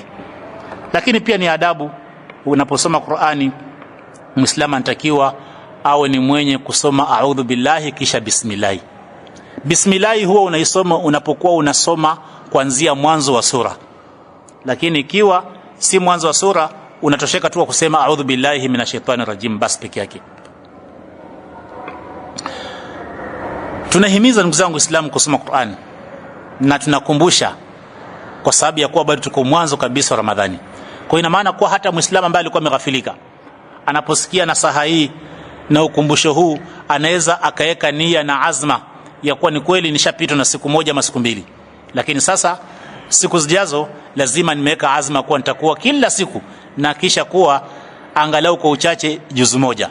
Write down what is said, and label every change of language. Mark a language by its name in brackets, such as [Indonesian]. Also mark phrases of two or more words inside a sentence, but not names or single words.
[Swahili] Lakini pia ni adabu, unaposoma Qur'ani Muislamu anatakiwa awe ni mwenye kusoma [Arabic] أعوذ بالله [Swahili] kisha bismillah. Bismillah huwa unaisoma unapokuwa unasoma kuanzia mwanzo wa sura, lakini ikiwa si mwanzo wa sura unatosheka tu kusema [Arabic] أعوذ بالله من الشيطان الرجيم [Swahili] basi peke yake. Tunahimiza ndugu zangu Waislamu kusoma Qur'an, na tunakumbusha kwa sababu ya kuwa bado tuko mwanzo kabisa wa Ramadhani. Kwa ina maana kuwa hata Muislamu ambaye alikuwa ameghafilika anaposikia nasaha hii na ukumbusho huu, anaweza akaweka nia na azma ya kuwa ni kweli nishapitwa na siku moja ama siku mbili, lakini sasa siku zijazo lazima nimeweka azma kuwa nitakuwa kila siku na kisha kuwa angalau kwa uchache juzu moja.